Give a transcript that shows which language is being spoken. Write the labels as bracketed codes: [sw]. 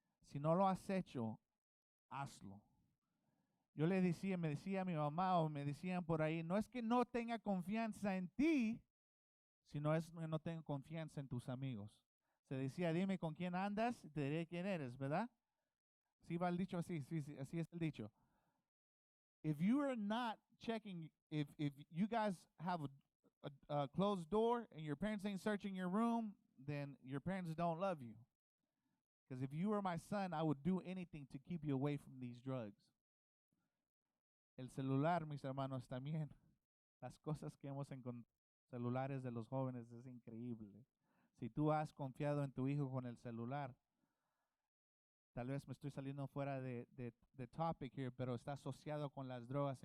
[es] Si no lo has hecho, hazlo. Yo me decía a mi mamá o me decían por ahí, no es que no tenga confianza en ti, sino es que no tenga confianza en tus amigos. Se decía, dime con quién andas y te diré quién eres, ¿verdad? Sí va el dicho así, sí, así es el dicho. [en] If you are not checking, if you guys have a closed door and your parents ain't searching your room, then your parents don't love you. Because if you were my son, I would do anything to keep you away from these drugs. [es] El celular, mis hermanos, también. Las cosas que hemos encontrado en celulares de los jóvenes es increíble. Si tú has confiado en tu hijo con el celular, tal vez me estoy saliendo fuera de [en] topic here, [es] pero está asociado con las drogas.